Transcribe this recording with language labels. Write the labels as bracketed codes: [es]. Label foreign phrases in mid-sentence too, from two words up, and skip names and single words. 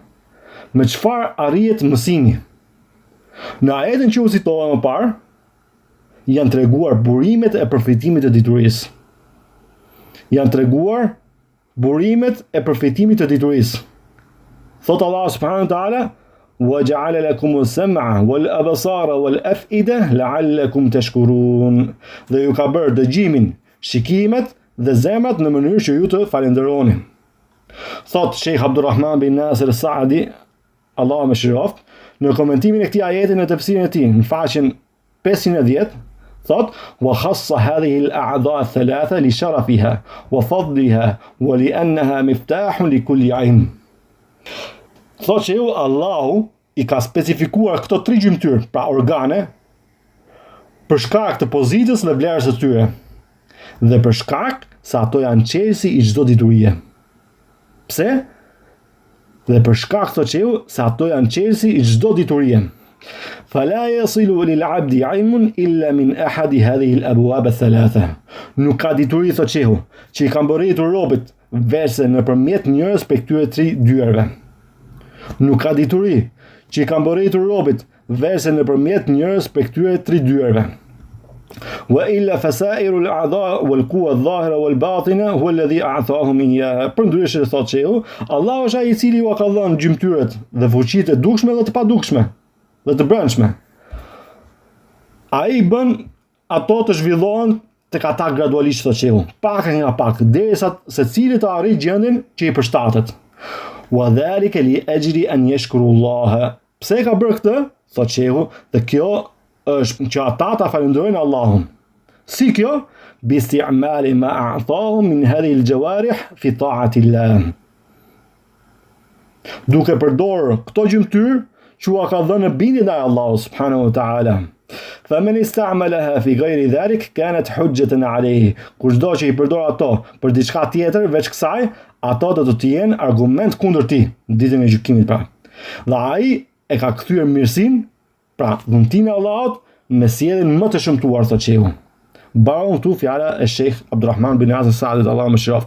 [sq] Me çfarë arrihet mësimi? Në ajetin që u citova më parë, janë treguar burimet e përfitimit të diturisë. Janë treguar burimet e përfitimit të diturisë. [ar] Thot الله سبحانه وتعالى وجعل لكم السمع والأبصار والأفئدة لعلكم تشكرون." [sq] Dhe ju ka bërë dëgjimin, shikimet dhe zemrat në mënyrë që ju të falenderoni. Thot Sheikh Abdulrahman bin Nasir Saadi, Allah më shëroft, në komentimin e këtij ajeti në tefsirin e tij, në faqen 510, thot: [ar] "وخص هذه الأعضاء الثلاثة لشرفها وفضلها ولأنها مفتاح لكل علم." [sq] Thot që Allahu i ka specifikuar këto tri gjymtyr, pra organe, për shkak të pozitës dhe vlerës së tyre, dhe për shkak se ato janë çelësi i çdo diturie. Pse? Dhe për shkak të se ato janë çelësi i çdo diturie. [ar] فلا يصل للعبد علم إلا من أحد هذه الأبواب الثلاثة. [sq] Nuk ka dituri thot shehu, që i ka mbërritur robit verse nëpërmjet njërës prej këtyre tri dyerve. Nuk ka dituri që i ka mbërritur robit verse nëpërmjet njërës prej këtyre tri dyerve. [ar] وإلا فسائر الأعضاء والقوى الظاهرة والباطنة هو الذي أعطاهم إياها. [sq] Përndryshe thot shehu, Allah është ai i cili ju ka dhënë gjymtyret dhe fuqitë e dukshme dhe të padukshme dhe të brendshme. Ai bën ato të zhvillohen tek ata gradualisht thot shehu, pak nga pak, derisa secili të arrijë gjendjen që i përshtatet. [ar] وذلك لأجل أن يشكروا الله. [sq] Pse ka bërë këtë? Thot shehu, dhe kjo është që ata ta falenderojnë Allahun. Si kjo? [ar] باستعمال ما أعطاهم من هذه الجوارح في طاعة الله. [sq] Duke përdorur këto gjymtyr që u ka dhënë bindje ndaj Allahut [ar] سبحانه وتعالى. فمن استعملها في غير ذلك كانت حجة عليه. [sq] Kushdo që i përdor ato për diçka tjetër veç kësaj, ato do të jenë argument kundër tij ditën e gjykimit pra. Dhe ai e ka kthyer mirësinë, pra dhuntinë e Allahut, me sjelljen më të shëmtuar thot shehu. Baron këtu fjala e Sheikh Abdulrahman bin Nasir Saadi, Allah më shëroft.